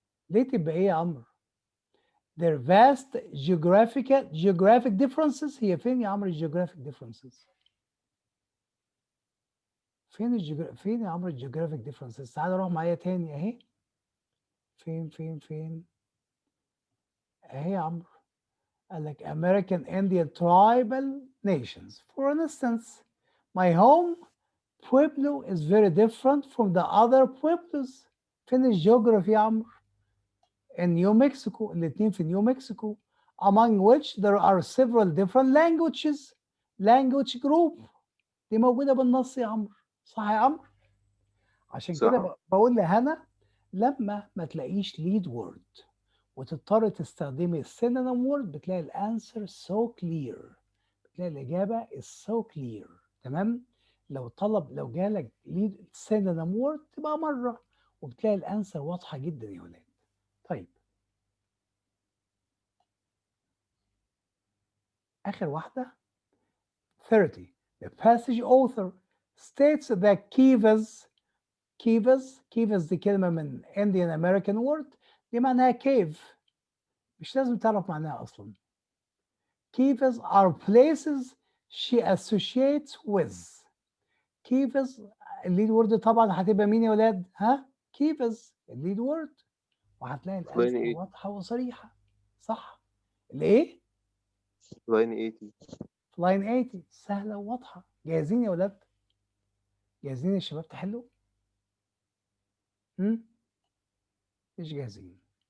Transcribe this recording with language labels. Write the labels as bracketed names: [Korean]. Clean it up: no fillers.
[Arabic] ليه تبقى ايه يا عمرو؟ [English] Their vast geographic differences. [Arabic] هي فين يا عمرو geographic differences؟ فين يا عمرو geographic differences؟ تعال روح معايا تاني اهي. فين؟ اهي يا عمرو. قال لك [English] American Indian tribal nations. For instance, my home Pueblo is very different from the other pueblos. [Arabic] فين الجيوغرافي يا عمرو؟ [English] in New Mexico. [Arabic] الاتنين في نيو مكسيكو. [English] among which there are several different languages. [Arabic] language group. دي موجودة بالنص يا عمرو. صح يا عمرو؟ عشان كده صح. بقول لهنا لما ما تلاقيش lead word وتضطر تستخدمي السينونيم word بتلاقي الانسر [English] so clear. [Arabic] بتلاقي الإجابة [English] is so clear. [Arabic] تمام؟ لو جالك lead synonym word تبقى مرة وبتلاقي الانسر واضحة جدا يا ولاد. طيب آخر واحدة 30. [English] The passage author states that Kivas [Arabic] دي كلمة من [English] Indian American word. [Arabic] دي معناها cave. مش لازم تعرف معناها أصلا. [English] Kivas are places she associates with. [Arabic] Kivas الليد وورد طبعا هتبقى مين يا ولاد؟ ها؟ كيفز الليد وورد. وهتلاقي لاين الانسر 80 واضحه وصريحه. صح؟ الايه؟ لاين 80 في لاين 80 سهله وواضحه. جاهزين يا ولاد؟ جاهزين يا شباب تحلوا؟ مش جاهزين.